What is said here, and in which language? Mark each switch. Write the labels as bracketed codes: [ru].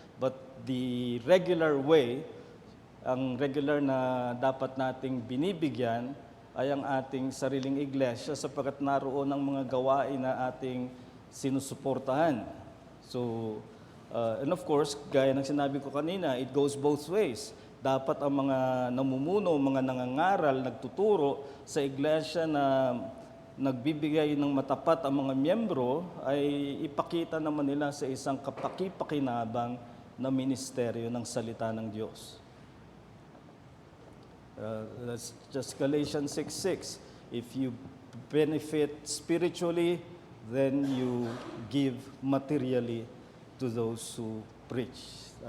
[en] But the regular way, [tl] ang regular na dapat nating binibigyan ay ang ating sariling iglesia sapagkat naroon ang mga gawain na ating sinusuportahan. So, [en] And of course, [tl] gaya ng sinabi ko kanina, [en] it goes both ways. [tl] Dapat ang mga namumuno, mga nangangaral, nagtuturo sa iglesia na nagbibigay ng matapat ang mga miyembro ay ipakita naman nila sa isang kapaki-pakinabang na ministeryo ng salita ng Diyos. [en] That's just Galatians 6:6. If you benefit spiritually, then you give materially to those who preach.